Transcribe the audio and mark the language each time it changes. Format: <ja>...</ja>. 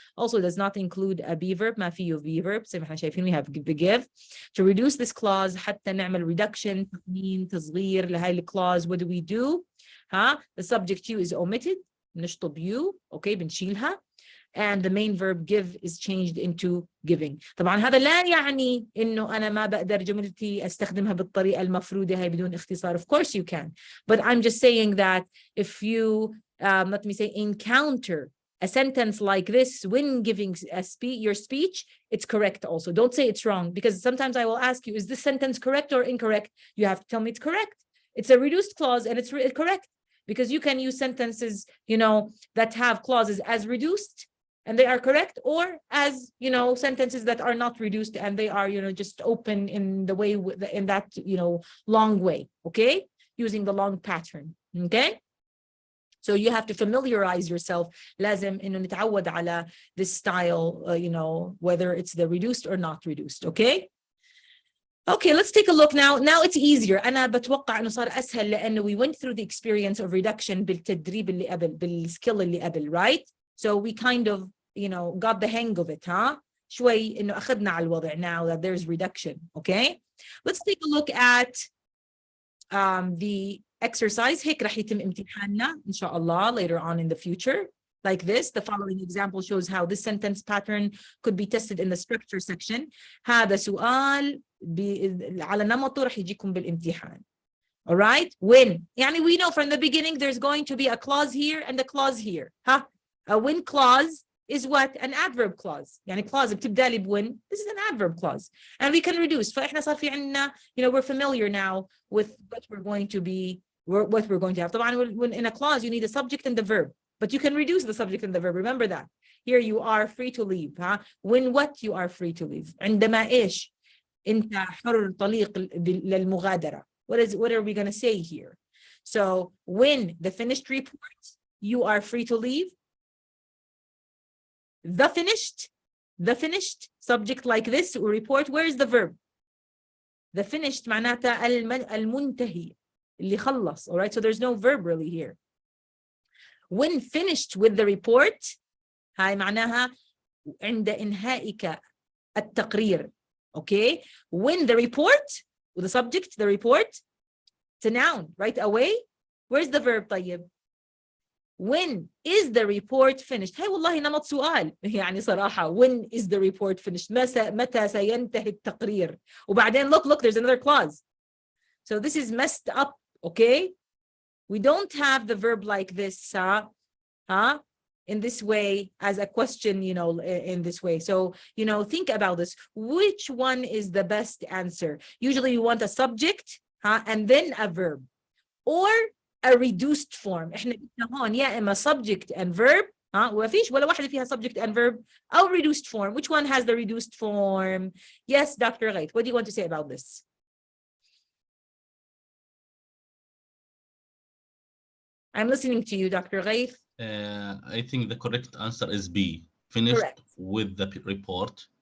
<en>Also does not include a be verb.</en> <ar>ما فيه</ar> <en>be verb.</en> <ar>زي ما احنا شايفين</ar> <en>we have the give. To reduce this clause</en> <ar>حتى نعمل</ar> <en>reduction,</en> <ar>تقنين, تصغير لهاي الclause,</ar> <en>what do we do? Huh? The subject you is omitted.</en> <ar>نشطب</ar> <en>you. Okay,</en> <ar>بنشيلها.</ar> <en>And the main verb give is changed into giving.</en> <ar>طبعا هذا لا يعني إنه أنا ما بقدر جملتي أستخدمها بالطريقة المفروضة هاي بدون اختصار.</ar> <en>Of course you can. But I'm just saying that if you, let me say, encounter a sentence like this when giving your speech, it's correct also. Don't say it's wrong, because sometimes I will ask you, is this sentence correct or incorrect? You have to tell me it's correct. It's a reduced clause and it's correct, because you can use sentences, you know, that have clauses as reduced and they are correct, or as, you know, sentences that are not reduced and they are, you know, just open in the way, in that, you know, long way, okay, using the long pattern. Okay, so you have to familiarize yourself.</en> <ar>لازم إنه نتعود على</ar> <en>this style, you know, whether it's the reduced or not reduced. Okay. Okay, let's take a look now. Now it's easier.</en> <ar>أنا بتوقع إنه صار أسهل لأنه</ar> <en>we went through the experience of reduction</en> <ar>بالتدريب اللي قبل, بالskill اللي قبل, right?</ar> <en>So we kind of, you know, got the hang of it, huh?</en> <ar>شوي إنه أخذنا على الوضع</ar> <en>now that there's reduction. Okay, let's take a look at the exercise.</en> <ar>هيك رح يتم امتحاننا إن شاء الله</ar> <en>later on in the future. Like this, the following example shows how this sentence pattern could be tested in the structure section.</en> <ar>هذا سؤال على نمطه رح يجيكم بالامتحان.</ar> <en>All right, when يعني we know from the beginning there's going to be a clause here and a clause here. Huh? A when clause is what? An adverb clause.</en> <ar>يعني clause بتبدأ لي when.</ar> <en>This is an adverb clause. And we can reduce.</en> <ar>فإحنا صار في عنا,</ar> <en>you know, we're familiar now with what we're going to be, what we're going to have. طبعا when in a clause you need a subject and the verb. But you can reduce the subject and the verb. Remember that. Here you are free to leave. Huh? When what you are free to leave.</en> <ar>عندما إيش؟ أنت حر طليق للمغادرة.</ar> <en>What are we going to say here? So when the finished report, you are free to leave. The finished subject like this report, where is the verb?</en> <ar>The finished معناتها المنتهي اللي خلص.</ar> <en>All right, so there's no verb really here. When finished with the report,</en> <ar>هاي معناها عند إنهائك التقرير.</ar> <en>Okay, when the report with the subject, the report, it's a noun right away. Where's the verb?</en> <ar>طيب,</ar> <en>when is the report finished?</en> <ar>هاي والله نمط سؤال يعني صراحة.</ar> <en>When is the report finished?</en> <ar>متى سينتهي التقرير؟ وبعدين</ar> <en>look, there's another clause. So this is messed up. Okay, we don't have the verb like this, in this way as a question, you know, in this way. So, you know, think about this. Which one is the best answer? Usually you want a subject, and then a verb, or a reduced form.</en> <ar>إحنا هون يا إما</ar> <en>subject and verb,</en> <ar>وفيش ولا واحدة فيها subject and verb, أو reduced form.</ar> <en>Which one has the reduced form? Yes, Dr. Ghaith, what do you want to say about this? I'm listening to you, Dr. Ghaith. I think the correct answer is B. Finished Correct. with the report.</en>